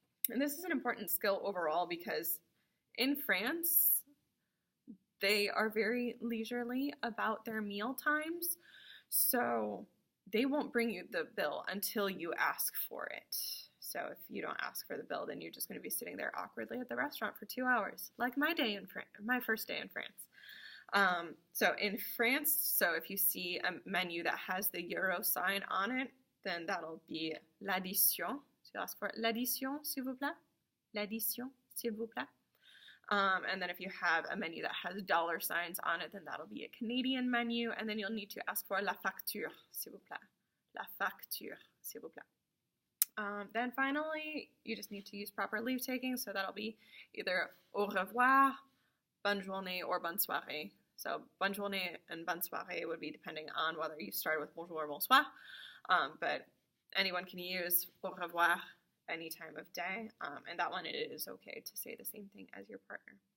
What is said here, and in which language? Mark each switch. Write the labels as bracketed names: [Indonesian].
[English] And this is an important skill overall because in France, they are very leisurely about their meal times, so they won't bring you the bill until you ask for it. So if you don't ask for the bill, then you're just going to be sitting there awkwardly at the restaurant for 2 hours, like my first day in France. So in France, so if you see a menu that has the euro sign on it, then that'll be l'addition. So you ask for [French] l'addition, s'il vous plaît. L'addition, s'il vous plaît. [English] And then if you have a menu that has dollar signs on it, then that'll be a Canadian menu. And then you'll need to ask for [French] la facture, s'il vous plaît. La facture, s'il vous plaît. [English] Then finally, you just need to use proper leave taking. So that'll be either [French] au revoir, bonne journée, [English] or [French] bonne soirée. [English] So bonne journée and bonne soirée would be depending on whether you started with bonjour or bonsoir. But anyone can use [French] au revoir [English] any time of day, and that one it is okay to say the same thing as your partner.